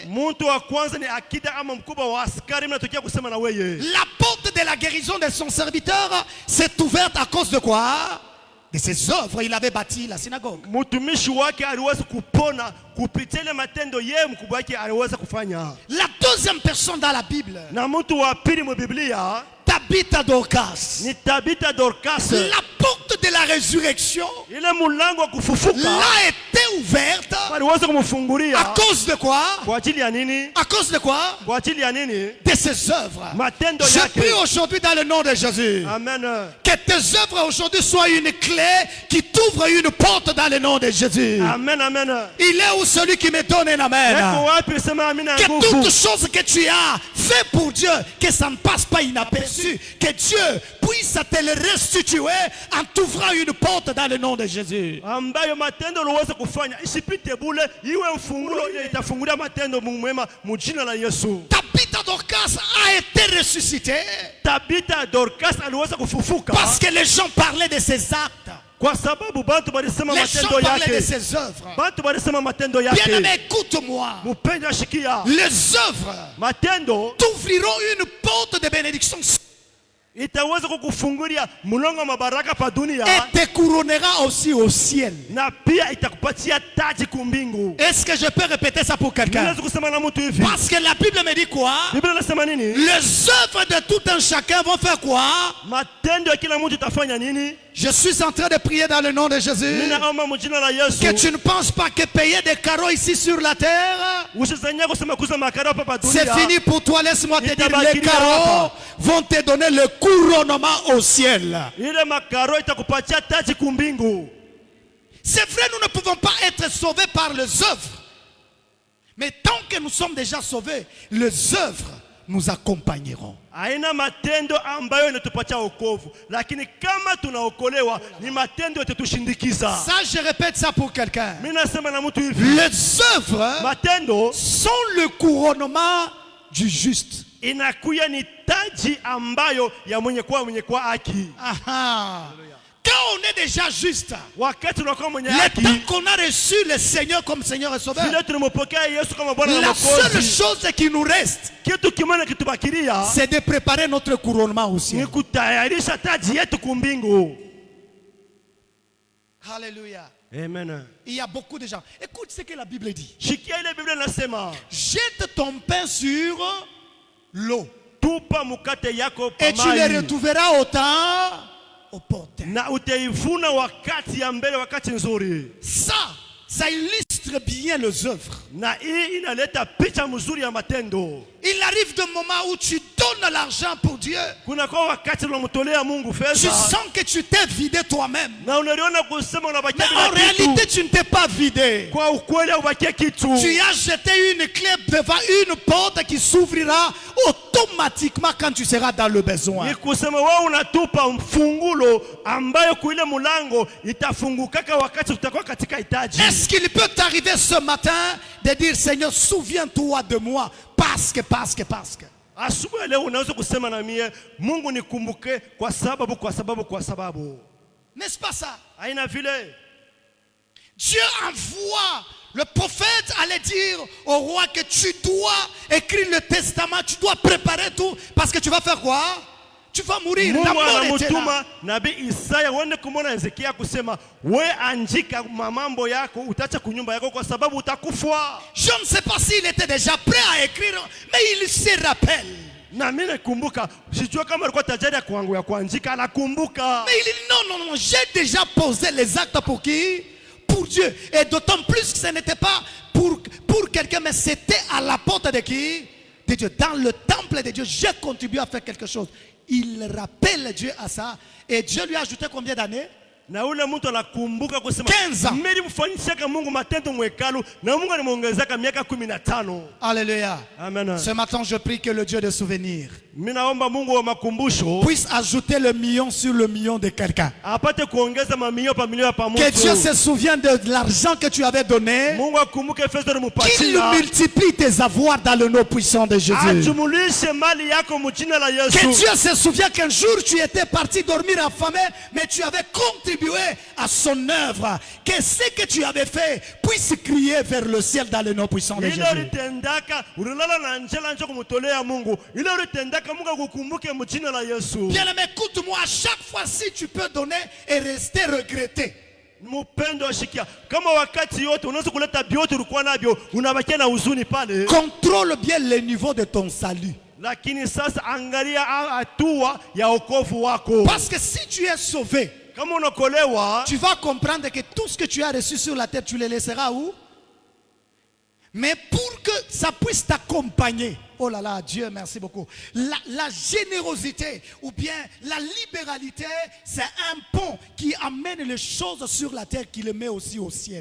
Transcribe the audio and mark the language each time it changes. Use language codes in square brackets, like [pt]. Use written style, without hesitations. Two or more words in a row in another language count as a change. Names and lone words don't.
[sw] Mtu wa kwanza ni akida ama mkubwa wa askari, mimi natokea kusema na wewe. [fr] La porte de la guérison de son serviteur s'est ouverte à cause de quoi? De ses œuvres. Il avait bâti la synagogue. [sw] Mtumishi wake aliweza kupona kupitia ile matendo yeye mkubwa wake aliweza kufanya. [fr] La deuxième personne dans la Bible, [sw] Na mtu wa pili mu Biblia Tabitha Dorcas. ni Tabitha Dorcas. [fr] La porte de la résurrection [sw] Ile mlango wa kufufuka [fr] l'a été ouverte [sw] aliweza [fr] à [sw] kumfungulia. [fr] cause de quoi? [sw] Kwa ajili ya nini? [fr] À cause de quoi? [sw] Kwa ajili ya nini? [fr] De ses œuvres. [sw] Matendo [fr] Je [sw] yake. [fr] prie aujourd'hui dans le nom de Jésus Amen. que tes œuvres aujourd'hui soient une clé qui t'ouvre une porte dans le nom de Jésus. Amen, amen. Il est où celui qui me donne un [sw] Eko [fr] amen? [sw] wapi sema amina [fr] Que [sw] nguvu. [fr] toute chose que tu as fait pour Dieu, que ça ne passe pas inaperçu, que Dieu puisse te le restituer en t'ouvrant une porte dans le nom de Jésus. [sw] Ambayo matendo uliweza kufanya isipite bule, iwe mfungulo ile itafungulia matendo mwema mujina la Yesu. [fr] Tabitha Dorcas a été ressuscité [sw] Tabitha Dorcas aliweza kufufuka [fr] parce que les gens parlaient de ses actes. [sw] kwa sababu bantu balisema [fr] Les gens [sw] matendo [fr] parlaient de [sw] yake. [fr] ses œuvres. [sw] Bantu balisema matendo [fr] Bien-aimé, [sw] yake. [fr] écoute-moi. [sw] Mupenda shikia. [fr] Les œuvres [sw] Matendo [fr] t'ouvriront une porte de bénédiction [sw] itaweza kukufungulia mlango wa mabaraka pa dunia [fr] et te couronnera aussi au ciel. [sw] na pia itakupatia taji kumbingu. [fr] Est-ce que je peux répéter ça pour quelqu'un? [sw] Naweza kusema na mtu hivi. [fr] Parce que la Bible me dit quoi? [sw] Biblia inasema nini? [fr] Les œuvres de tout un chacun vont faire quoi? [sw] Matendo ya kila mtu itafanya nini? [fr] Je suis en train de prier dans le nom de Jésus. [sw] Ninaomba mjina la Yesu. [fr] Que tu ne penses pas que payer des carreaux ici sur la terre, [sw] Usisanya kusema kuza makaro hapa pa [fr] c'est [sw] dunia. [fr] fini pour toi. Laisse-moi te dire, les [sw] Nitabaki [fr] carreaux [sw] hapa. [fr] vont te donner le couronnement au ciel. [sw] Ile makaro itakupatia taji kumbingu. [fr] C'est vrai, nous ne pouvons pas être sauvés par les œuvres. Mais tant que nous sommes déjà sauvés, les œuvres nous accompagneront. [sw] Haina matendo ambayo inatupatia wokovu, lakini kama tunaokolewa ni matendo yatatushindikiza. [fr] Ça, je répète ça pour quelqu'un. [sw] Mimi nasema na mtu hivi. [fr] Les œuvres [sw] Matendo [fr] sont le couronnement du juste. [sw] inakuya ni taji ambayo ya mwenye kwa haki. [fr] Aha. Quand on est déjà juste, [sw] Wakati unakuwa mwenye [fr] le [sw] haki, [fr] temps qu'on a reçu le Seigneur comme Seigneur et Sauveur, [sw] vile tulimpokea Yesu kama Bwana na [fr] la seule [sw] Mwokozi, [fr] chose qui nous reste, [sw] kitu kimoja kitubakilia [fr] c'est de préparer notre couronnement au ciel. [sw] ni kutayarisha taji yetu kumbingu. [fr] Alléluia. Amen. Il y a beaucoup de gens. Écoute ce que la Bible dit. [sw] Shikia ile Biblia inasema, [fr] Jette ton pain sur l'eau [sw] tupa mukate yako [fr] et tu le [sw] pamai [fr] retrouveras autant opportun. [sw] na utaivuna wakati ya mbele, wakati nzuri. [fr] Ça illustre bien les œuvres. [sw] Na hii inaleta picha mzuri ya matendo. [fr] Il arrive des moments où tu donnes l'argent pour Dieu. [sw] Kuna kwa wakati unamtolea Mungu [fr] Tu [sw] fedha [fr] sens que tu t'es vidé toi-même. [sw] na unaliona kusema unabakia [fr] Mais en [sw] bila [fr] réalité, [sw] kitu. [fr] tu ne t'es pas vidé. [sw] Kwa ukweli haubakia kitu. [fr] Tu as jeté une clé devant une porte qui s'ouvrira automatiquement quand tu seras dans le besoin. [sw] Ni kusema wewe unatupa mfungulo ambayo kuile mulango itafungukaka wakati utakuwa katika hitaji. [fr] Est-ce qu'il peut t'arriver ce matin de dire, Seigneur, souviens-toi de moi parce que. [sw] Asubuhi leo unaweza kusema na mie, Mungu nikumbuke kwa sababu. [fr] N'est-ce pas ça? [sw] Haina vile. [fr] Dieu envoie le prophète allait dire au roi que tu dois écrire le testament, tu dois préparer tout, parce que tu vas faire quoi? Tu vas mourir. La [sw] Mungu [fr] mort était là. [sw] anamutuma nabii Isaya wende kumwona Hezekia kusema we andika mambo yako utacha kunyumba yako kwa sababu utakufa. [fr] Je ne sais pas s'il était déjà prêt à écrire, mais il se rappelle. [sw] Na mimi nakumbuka, sijua kama alikuwa tajari ya kwangu ya kuandika, anakumbuka. [fr] Mais il dit non, j'ai déjà posé les actes pour qui? Pour Dieu. Et d'autant plus que ce n'était pas pour quelqu'un, mais c'était à la porte de qui? De Dieu. Dans le temple de Dieu, j'ai contribué à faire quelque chose. Il rappelle Dieu à ça. Et Dieu lui a ajouté combien d'années? [sw] Na ule mtu anakumbuka kusema [fr] 15 ans. [sw] mimi mfanyishaka Mungu matendo mwekalu na Mungu alimuongezeka miaka 15. [fr] Alléluia. Amen. Ce matin, je prie que le Dieu de souvenirs [sw] Mimi naomba Mungu wa makumbusho [fr] puisse ajouter le million sur le million de quelqu'un. [sw] apate kuongeza mamilio pa milio pa mtu. [fr] Que Dieu se souvienne de l'argent que tu avais donné. [sw] Mungu akumbuke fedha [fr] Qu'il [sw] ulimpatia. [fr] multiplie tes avoirs dans le nom puissant de Jésus. [sw] Ajumulishe mali yako mjina la Yesu. [fr] Que Dieu se souvienne qu'un jour tu étais parti dormir affamé, mais tu avais contribué à son œuvre. Que ce que tu avais fait puisse crier vers le ciel dans le nom puissant de Jésus. [sw] Ile ulitendaka ulilala na njela nje kumtolea Mungu. Ile ulitendaka Mungu akukumbuke mjina la Yesu. [fr] Bien-aimé, écoute-moi, à chaque fois si tu peux donner et rester regretté. [sw] Mpendo shikia. Kama wakati yote unaweza kuleta biote ulikuwa navyo, unabakia na huzuni pale. [fr] Contrôle bien le niveau de ton salut. [sw] Lakini sasa angalia hatua ya wokovu wako. [fr] Parce que si tu es sauvé, [sw] Kama unakolewa, [fr] tu vas comprendre que tout ce que tu as reçu sur la terre, tu le laisseras où? Mais pour que ça puisse t'accompagner, oh là là, Dieu, merci beaucoup. La générosité ou bien la libéralité, c'est un pont qui amène les choses sur la terre, qui le met aussi au ciel.